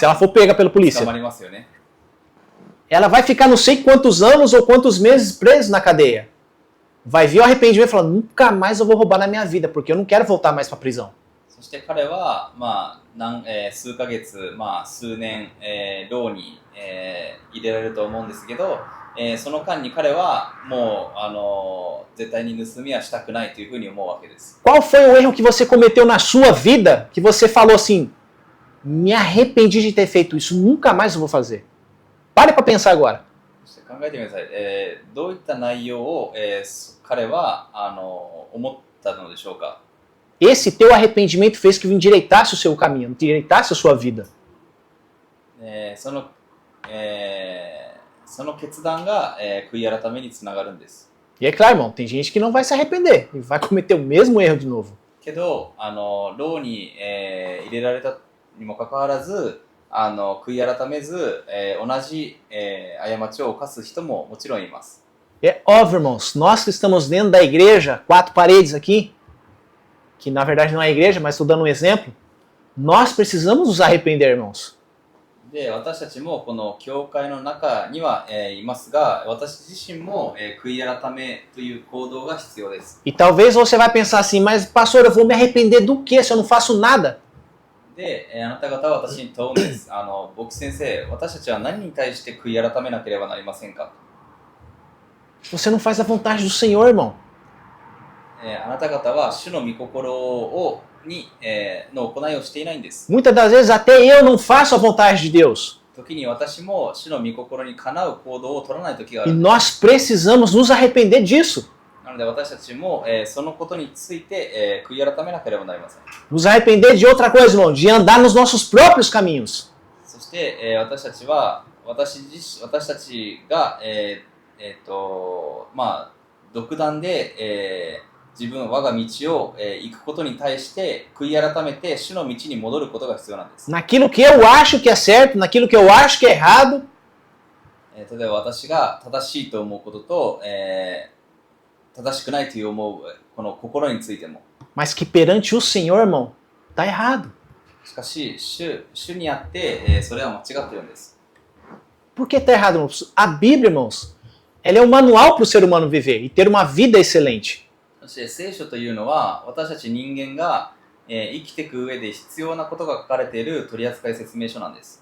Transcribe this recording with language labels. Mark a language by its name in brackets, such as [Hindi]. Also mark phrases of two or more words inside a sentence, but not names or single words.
[Portuguese] Se ela for pega pela [Japanese] 捕 [Portuguese] polícia. [Japanese] まりますよね。 [Portuguese] Ela vai ficar não sei quantos anos ou quantos meses presa na cadeia. Vai vir o arrependimento e falar: nunca mais eu vou roubar na minha vida, porque eu não quero voltar mais para a prisão. [Japanese] そして彼は、数ヶ月、数年、牢に、入れられると思うんですけど、その間に彼はもう、絶対に盗みはしたくないというふうに思うわけです。 [Portuguese] Qual foi o erro que você cometeu na sua vida que você falou assim: me arrependi de ter feito isso, nunca mais eu vou fazer? Pare para pensar agora. [Japanese] そして考えてみてください。どういった内容を、彼は思ったのでしょうか。 [Portuguese] Esse teu arrependimento fez que endireitasse o seu caminho, endireitasse a sua vida. [Japanese] その決断が、悔い改めにつながるんです。 [Portuguese] E é claro, irmão, tem gente que não vai se arrepender e vai cometer o mesmo erro de novo. [Japanese] けど、牢に、入れられたにもかかわらず、悔い改めず、同じ、過ちを犯す人ももちろんいます。 [Portuguese] É óbvio, irmãos, nós que estamos dentro da igreja, 4 paredes aqui, que na verdade não é igreja, mas estou dando um exemplo, nós precisamos nos arrepender, irmãos. [Japanese] で、私たちもこの教会の中には、いますが、私自身も、悔い改めという行動が必要です。 [Portuguese] E talvez você vai pensar assim: mas pastor, eu vou me arrepender do quê se eu não faço nada? [Japanese] で、あなた方は私に問うんです。牧師先生、私たちは何に対して悔い改めなければなりませんか？ [Portuguese] Você não faz a vontade do Senhor, irmão. [Japanese] あなた方は主の御心の行いをしていないんです。 [Portuguese] Muitas das vezes até eu não faço a vontade de Deus. [Japanese] 時に私も主の御心にかなう行動を取らない時があ [Portuguese] E [Japanese] る。 [Portuguese] nós precisamos nos arrepender disso. [Japanese] なので私たちも、そのことについて、悔い改めなければなりません。 [Portuguese] Nos arrepender de outra coisa, irmão, de andar nos nossos próprios caminhos. [Japanese] そして、私たちが、独断で、我が道を、行くことに対して悔い改めて主の道に戻ることが必要なんです。 [Portuguese] Naquilo que eu acho que é certo, naquilo que eu acho que é errado. [Japanese] 例えば私が正しいと思うことと、正しくないという思うこの心についても。 [Portuguese] Mas que perante o Senhor, irmão, tá errado. [Japanese] しかし主にあって、それは間違っているんです。 [Portuguese] Por que tá errado, irmãos? A Bíblia, irmãos, ela é um manual para o ser humano viver e ter uma vida excelente. [Japanese] そして聖書というのは私たち人間が、生きていく上で必要なことが書かれている取扱説明書なんです。